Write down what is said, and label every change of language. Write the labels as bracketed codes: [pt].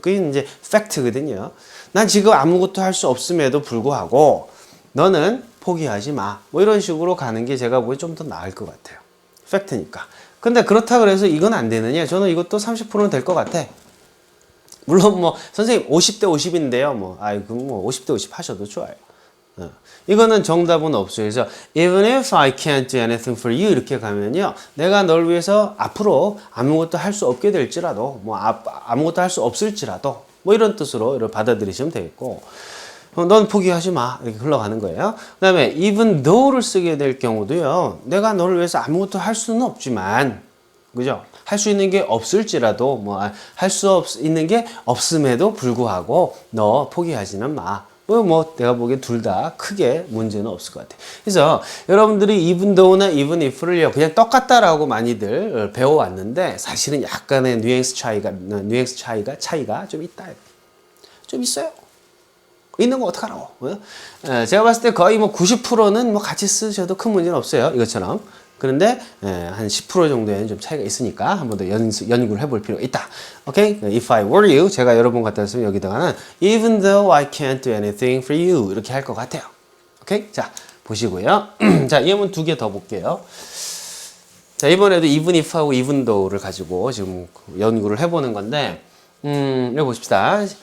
[ko] 그게 이제 팩트거든요. 난 지금 아무것도 할 수 없음에도 불구하고 너는 포기하지 마. 뭐 이런 식으로 가는 게 제가 보기엔 좀 더 나을 것 같아요. 팩트니까. 근데 그렇다 그래서 이건 안 되느냐? 저는 이것도 30%는 될 것 같아. 물론 뭐 선생님 50대 50인데요. 뭐 아이고 뭐 50대 50 하셔도 좋아요. 이거는 정답은 없어요. 그래서 [en] even if I can't do anything for you [ko] 이렇게 가면요. 내가 널 위해서 앞으로 아무것도 할 수 없게 될지라도 뭐 아무것도 할 수 없을지라도 뭐 이런 뜻으로 이렇게 받아들이시면 되겠고 넌 포기하지 마 이렇게 흘러가는 거예요. 그 다음에 even though를 쓰게 될 경우도요. 내가 너를 위해서 아무것도 할 수는 없지만 그죠? 할 수 있는 게 없을지라도 뭐 할 수 있는 게 없음에도 불구하고 너 포기하지는 마. 뭐 내가 보기엔 둘 다 크게 문제는 없을 것 같아. 그래서 여러분들이 even though나 even if를요 그냥 똑같다라고 많이들 배워왔는데 사실은 약간의 뉘앙스 차이가 좀 있다. 좀 있어요. 있는 거 어떡하라고. 제가 봤을 때 거의 뭐 90%는 뭐 같이 쓰셔도 큰 문제는 없어요. 이것처럼. 그런데 한 10% 정도에는 좀 차이가 있으니까 한 번 더 연구를 해볼 필요가 있다. 오케이? [en] If I were you, [ko] 제가 여러분 같았으면 여기다가는 [en] Even though I can't do anything for you [ko] 이렇게 할 것 같아요. 오케이? 자, 보시고요. 자, 예문 두 개 더 볼게요. 자, 이번에도 even if하고 even though를 가지고 지금 연구를 해보는 건데 여기 보십시다.